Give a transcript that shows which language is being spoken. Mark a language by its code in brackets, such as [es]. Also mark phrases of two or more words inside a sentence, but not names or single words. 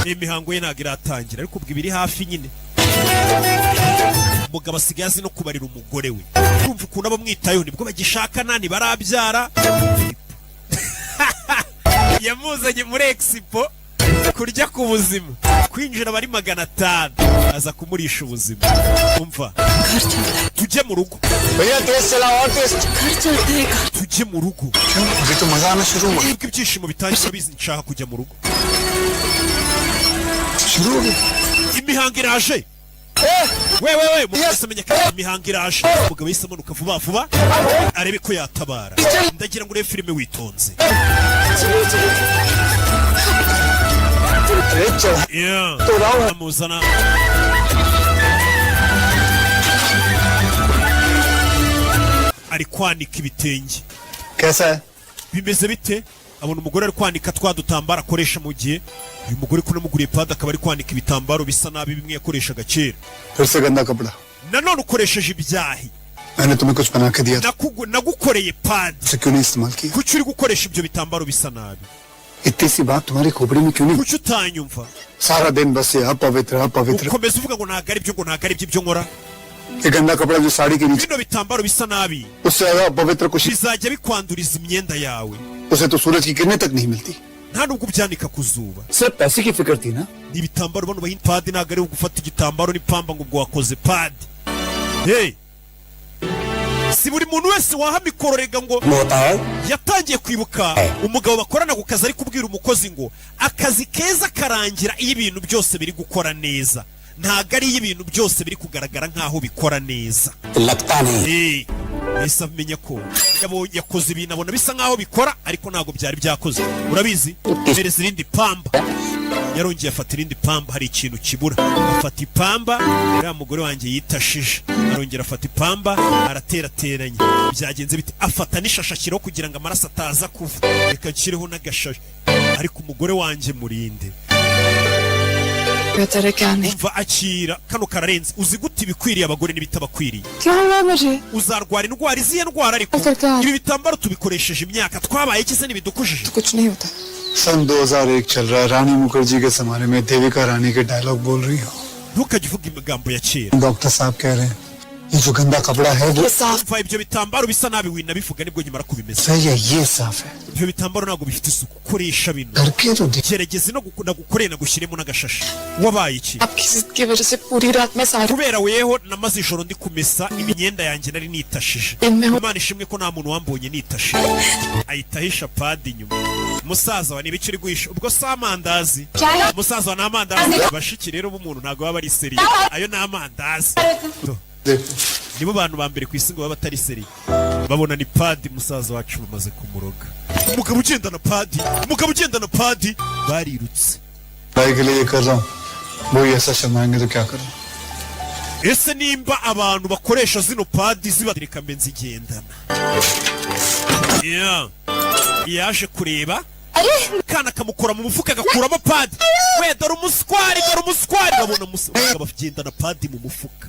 [rw] imihango ye ntabwo iratangira, ariko ubwo ibiri hafi nyine. umugabo asigaye azi no kubarira umugore we, kumva ukuntu abamwitayeho nibwo bagishakana, ntibarabyara. yamuzanye muri expo kurya ku buzima, kwinjira bari 500, aza kumurisha ubuzima. umva tujye mu rugo, [hi] भैया तेज चला और तेज [rw] tujye mu rugo. [hi] क्यों अभी तो मजा आना शुरू हुआ [rw] nibwo ibyishimo bitangira bizi nshaka kujya mu rugo. [hi] शुरू हो गया [rw] imihango iraje. we umugabo wese amenya ko imihango iraje. umugabo yahise amanuka vuba vuba arebe ko yatabara. ndagira ngo urebe filime witonze. [hi] अरे चढ़ा Yeah. [rw] amuzana ari kwanika ibitenge. [hi] कैसा है [rw] bimeze bite? abona umugore ari kwanika twa dutambaro akoresha mu gihe uyu mugore ko namuguriye padi akaba ari kwanika ibitambaro bisa nabi bimwe yakoreshaga kera. [hi] फिर से गंदा कपड़ा [rw] nanone ukoresheje ibyahi, [hi] मैंने तुम्हें कुछ बना के दिया था [rw] nagukoreye padi, [hi] उसे क्यों नहीं इस्तेमाल किया [rw] kuki uri gukoresha ibyo bitambaro bisa nabi? [hi] इतनी सी बात तुम्हारी खोपड़ी में क्यों नहीं [rw] kuki utanyumva? [hi] सारा दिन बस ये अपवित्र [rw] ukomeza uvuga ngo ntabwo ari byo, ngo ntabwo ari ibyo nkora. [hi] ये गंदा कपड़ा जो साड़ी के नीचे [rw] bino bitambaro bisa nabi [hi] उससे ज्यादा अपवित्र कुछ [rw] bizajya bikwanduriza imyenda yawe, [hi] उसे तो सूरज की किरणें तक नहीं मिलती [rw] nta nubwo ubyanika ku zuba. [hi] सिर्फ पैसे की फिक्र थी ना [rw] ni ibitambaro bano bahinda padi, ntabwo ari ugufata igitambaro n'ipamba ngo ubwo wakoze padi. hey, si buri muntu wese waha mikoro rega ngo [hi] होता है [rw] yatangiye kwibuka umugabo bakorana ku kazi ari kubwira umukozi ngo akazi keza karangira iyo ibintu byose biri gukora neza, ntago ari iyo ibintu byose biri kugaragara nk'aho bikora neza. [hi] लगता नहीं [rw] ese amenya ko yakoze ibintu abona bisa nk'aho bikora ariko ntago byari byakoze. Urabizi, mereza irindi pamba. Yarongeye afata irindi pamba, hari ikintu kibura, afata ipamba, uriya mugore wanjye yitashije, arongera afata ipamba, araterateranya. Byagenze bite? Afata n'ishasha ashyiraho kugira ngo amaraso ataza kuva, reka nshyireho n'agashashi, ariko umugore wanjye murinde. [hi] बेहतर है क्या नहीं? [rw] Umva akira, kano kararenze. Uzi gute ibikwiriye abagore n'ibitabakwiriye? [hi] क्या हुआ मुझे? [rw] Uzarwara indwara izihe ndwara ariko ibi bitambaro tubikoresheje imyaka twabaye iki se ntibidukujije? [hi] तो कुछ नहीं होता. सन 2001 चल रहा है, रानी मुखर्जी के जमाने में देविका रानी के डायलॉग बोल रही हो. [rw] Ntukajye uvuga imigambo ya kera. [hi] डॉक्टर साहब कह रहे हैं ये जो गंदा कपड़ा है वो ये साफ [rw] Umva ibyo bitambaro bisa nabi winabivuga nibwo nyimara kubimeza. [hi] सही है, ये साफ है. [rw] Ibyo bitambaro ntabwo bifite isuku, koresha bino. [hi] करके तो देख. [rw] Gerageza no gukorera gushyiremo n'agashashi. Wabaye iki? [hi] आपकी जिद की वजह से पूरी रात में सारी [rw] Kubera weho namaze ijoro ndi kumesa imyenda yanjye nari nitashije. Imwe- Imana ishimwe ko nta muntu wambonye nitashije. Ahita ahisha padi inyuma. Musaza wa niba uri guhisha ubwo si amandazi. Musaza wa ni amandazi. Bashiki rero b'umuntu ntabwo baba ari seri. Ayo ni amandazi. Nibo bantu ba mbere ku isi ngo baba batari seri. Babona ni padi musaza wacu bamaze kumuroga. Umugabo ugendana padi, umugabo ugendana padi barirutse. [hi] भाई के लिए ये कर रहा हूँ, वो ही ऐसा शर्माएंगे तो क्या करूँ. [rw] Ese nimba abantu bakoresha zino padi zibadirika mbe nzigendana. Yaje kureba kana kamukora mu mufuka agakuramo padi. We dore umuswari, dore umuswari. Babona umugabo agendana padi mu mufuka.